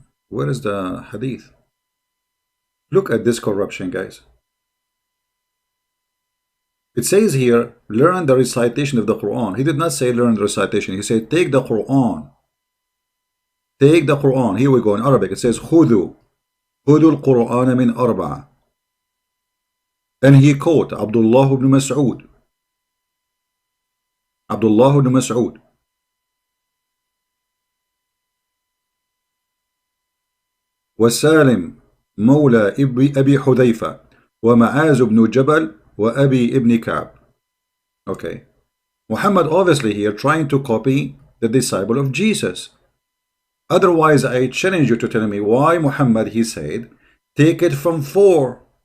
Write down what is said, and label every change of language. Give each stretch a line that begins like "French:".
English: Where is the hadith? Look at this corruption, guys. It says here, learn the recitation of the Quran. He did not say learn the recitation. He said take the Quran. Take the Quran. Here we go in Arabic. It says
Arabic: خُذُوا الْقُرْآنَ مِنْ أَرْبَعَةٍ.
English: And he quote Abdullah ibn Mas'ud. Abdullah ibn Mas'ud.
Arabic: وسالم مولى أبي حذيفة ومعاذ بن جبل وأبي ابن كعب.
English: Okay. Muhammad obviously here trying to copy the disciple of Jesus. Otherwise, I challenge you to tell me why Muhammad, he said, take it from 4.